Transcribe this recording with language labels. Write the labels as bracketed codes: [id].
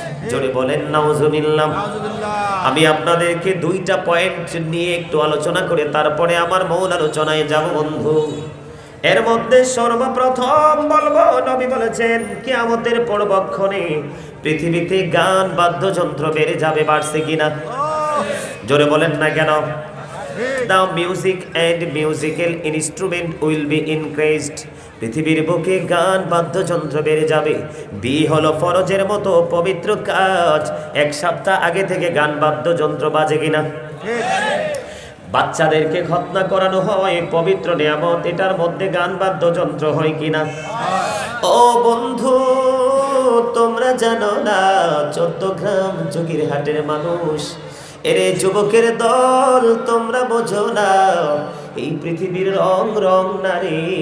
[bn] জোরে বলেন নাউজুবিল্লাহ। আমি আপনাদেরকে 2টা পয়েন্ট নিয়ে একটু আলোচনা করে তারপরে আমার মূল আলোচনায় যাব বন্ধু। এর মধ্যে সর্বপ্রথম বলবো, নবী বলেছেন কিয়ামতের পূর্বক্ষণে পৃথিবীতে গান বাদ্যযন্ত্র বেড়ে যাবে। বাড়ছে কিনা? জোরে বলেন না কেন? [en] The music and musical instrument will be increased. [bn] পৃথিবীর বুকে গান বাদ্যযন্ত্র বেড়ে যাবে। বিয়ে হলো ফরজের মতো পবিত্র কাজ, 1 সপ্তাহ আগে থেকে গান বাদ্যযন্ত্র বাজে কিনা? বাচ্চাদেরকে খতনা করানো হয়, পবিত্র নিয়ামত, এটার মধ্যে গান বাদ্যযন্ত্র হয় কিনা? ও বন্ধু, তোমরা জানো না 14 গ্রাম যোগীরহাটের মানুষ, এরে যুবকের দল, তোমরা বোঝো না এই পৃথিবীর রং রং নারী।